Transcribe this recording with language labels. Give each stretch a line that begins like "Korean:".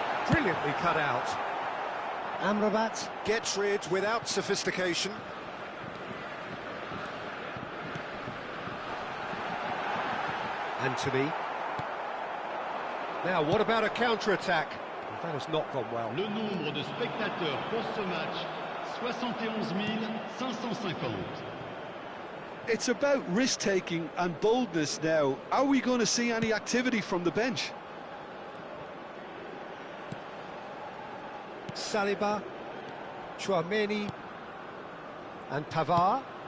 English: Brilliantly cut out. Amrabat gets rid without sophistication. Anthony. Now, what about a counter-attack? That has not gone well.
French: Le nombre de spectateurs pour ce match, 71 550.
English: It's about risk-taking and boldness now. Are we going to see any activity from the bench? Saliba, Tchouaméni, and Pavard.